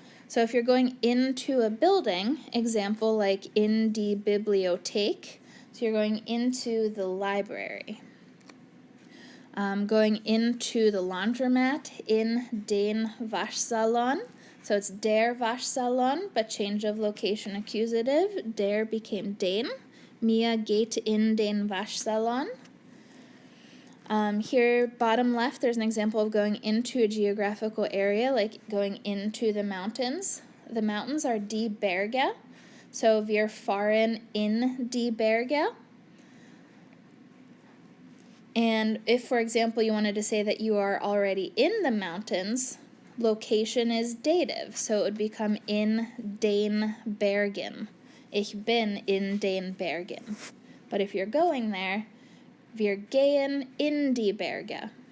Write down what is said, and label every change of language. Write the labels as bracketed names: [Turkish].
[English] So if you're going into a building, example like [German] in die Bibliothek, [English] so you're going into the library. Going into the laundromat, [German] in den Waschsalon. [English] So it's der Waschsalon, but change of location accusative. Der became den. [German] Mia geht in den Waschsalon. [English] Here, bottom left, there's an example of going into a geographical area, like going into the mountains. The mountains are die Berge. [German] So wir fahren in die Berge. [English] And if, for example, you wanted to say that you are already in the mountains, location is dative, so it would become [German] in den Bergen. Ich bin in den Bergen. [English] But if you're going there, [German] wir gehen in die Berge.